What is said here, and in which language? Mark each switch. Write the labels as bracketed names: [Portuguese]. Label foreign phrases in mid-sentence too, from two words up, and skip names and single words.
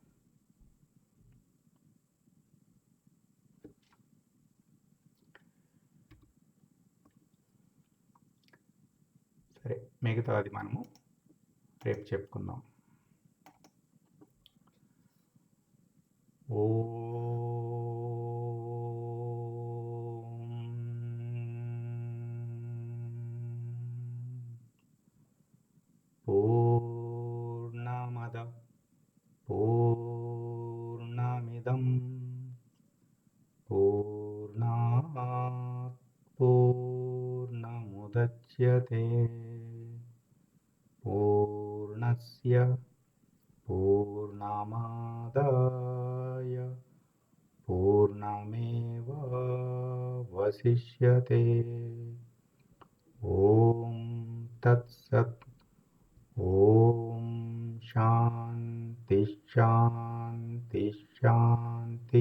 [Telugu] సరే, మిగతాది మనము రేపు చెప్పుకుందాం. [Sanskrit] పూర్ణమద పూర్ణమిదం పూర్ణాత్ పూర్ణముదచ్యతే పూర్ణస్య పూర్ణమాదాయ పూర్ణమేవావశిష్యతే. ఓం తత్సత్. ఓం శాంతి శాంతి శాంతి.